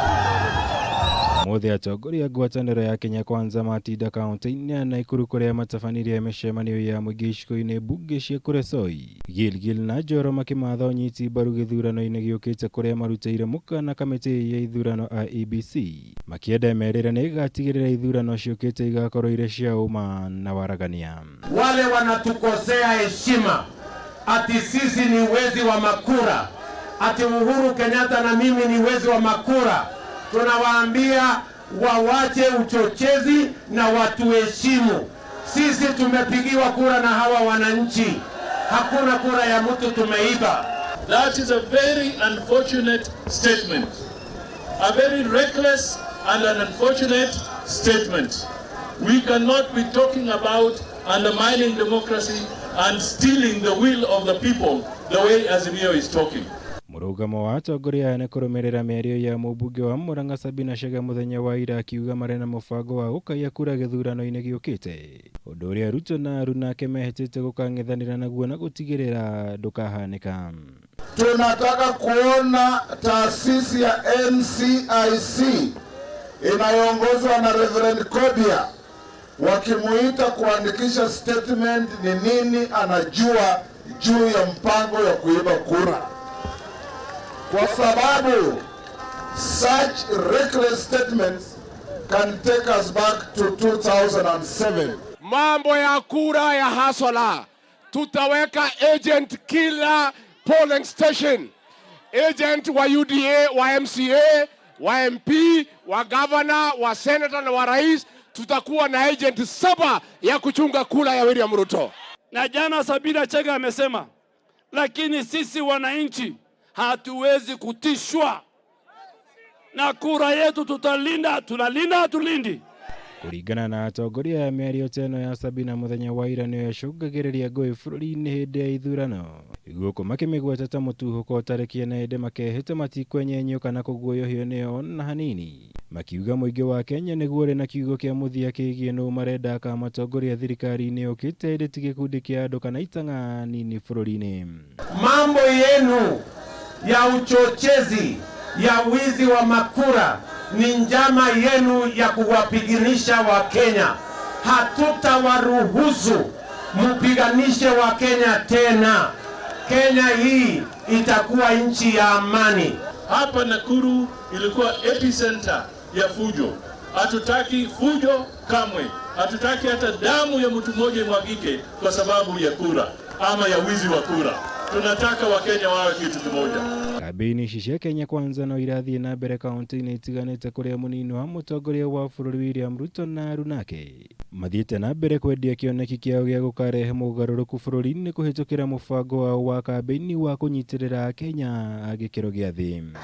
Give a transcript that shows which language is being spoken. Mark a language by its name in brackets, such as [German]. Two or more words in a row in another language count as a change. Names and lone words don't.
[Kikuyu] Mothe atongoria Ngwataniro ya Kenya Kwanza matinda kaunti-ini ya Nakuru kuria matabanirie micemanio ya muingi icigo-ini bunge cia Kuresoi, Gilgil na Njoro makimatha unyiti mbaru githurano-ini giukite kuria marutire mukana kamiti ya ithurano IEBC makienda merire ni igatigirira ithurano ciukite igakorwo ire cia umma na waragania. [Swahili] Wale wanatukosea heshima ati sisi ni wezi wa makura, ati Uhuru Kenyatta na mimi ni wezi wa makura, tunawaambia wawache uchochezi na watuheshimu. Sisi tumepigiwa kura na hawa wananchi, hakuna kura ya mtu tumeiba. [English] That is a very unfortunate statement, a very reckless and an unfortunate statement. We cannot be talking about undermining democracy and stealing the will of the people the way Azimio is talking. [Kikuyu] Murugamo wa atongoria ni kurumirira mĩario ya mumbunge wa Murang'a Sabina Chege muthenya wa ira akiuga marĩ na mũbango wa gũkaia kura gĩthurano-inĩ giũkĩte, ũndũ ũrĩa Ruto na aruna ake mehĩtĩte gũkang'ethanĩra naguo na gũtigĩrĩra ndũkahanĩka. [Swahili] Tunataka kuona taasisi ya NCIC inayoongozwa na Reverend Kobia wakimuita kuandikisha statement ni nini anajua juu ya mpango ya kuiba kura, kwa sababu [English] such reckless statements can take us back to 2007. [Swahili] Mambo ya kura ya hasala, tutaweka agent kila [English] polling station, [Swahili] agent wa UDA, wa MCA, wa MP, wa governor, wa senator na wa rais. Tutakuwa na agent 7 ya kuchunga kura ya William Ruto. Na jana Sabina Chege amesema, lakini sisi wananchi hatuwezi kutishwa na kura yetu, tutalinda, tunalinda, hatulindi. [Kikuyu] Kuringana na atongoria ya mĩario teno ya Sabina muthenya wa ira nĩyo yacũngagĩrĩria ngũĩ bũrũri-inĩ hĩndĩ ya ithurano, guku makĩmĩgweta ta mũtuthũko ũtarĩkie na hĩndĩ makehĩte matikwenyenyio kana kũguoyohio nĩyo na hanini, makiuga mũingĩ wa Kenya nĩguo ũrĩ na kiugo kĩa mũthia kĩgiĩ nũ marenda akamatongoria thirikari-inĩ yũkĩte hĩndĩ ti gĩkundi kĩa andũ kana itang'a nini bũrũri-inĩ. [Swahili] Mambo yenu ya uchochezi ya wizi wa makura ni njama yenu ya kuwapiganisha wa Kenya. Hatutawaruhusu mupiganishe wa Kenya tena. Kenya hii itakuwa nchi ya amani. Hapa Nakuru ilikuwa epicenter ya fujo. Hatutaki fujo kamwe. Hatutaki hata damu ya mtu mmoja imwagike kwa sababu ya kura ama ya wizi wa kura. Tunataka Wakenya wawe kitu kimoja. [Kikuyu] Kabini cia Kenya Kwanza no irathie na mbere kaunti-inĩ itiganĩte kũrĩa mũnini wa mũtongoria wa bũrũri William Ruto na aruna ake mathiĩte na mbere kwendia kĩoneki kĩao gĩa gũkarehe mũgarũrũku bũrũri-inĩ kũhĩtũkĩra mũbango wao wa kambĩini wa kũnyitĩrĩra Kenya gĩkĩro gĩa thĩ.